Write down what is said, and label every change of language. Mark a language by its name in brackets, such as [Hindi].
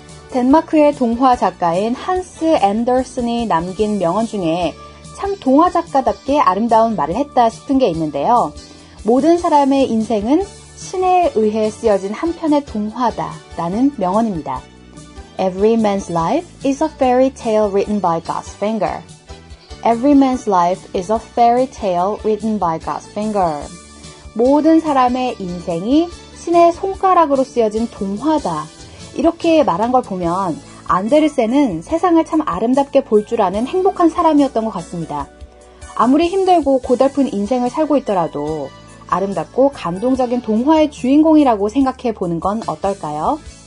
[Korean] 덴마크의 동화 작가인 한스 앤더슨이 남긴 명언 중에 참 동화 작가답게 아름다운 말을 했다 싶은 게 있는데요. 모든 사람의 인생은 신에 의해 쓰여진 한 편의 동화다 라는 명언입니다. [English] Every man's life is a fairy tale written by God's finger. Every man's life is a fairy tale written by God's finger. [Korean] 모든 사람의 인생이 신의 손가락으로 쓰여진 동화다. 이렇게 말한 걸 보면 안데르센은 세상을 참 아름답게 볼 줄 아는 행복한 사람이었던 것 같습니다. 아무리 힘들고 고달픈 인생을 살고 있더라도 아름답고 감동적인 동화의 주인공이라고 생각해 보는 건 어떨까요?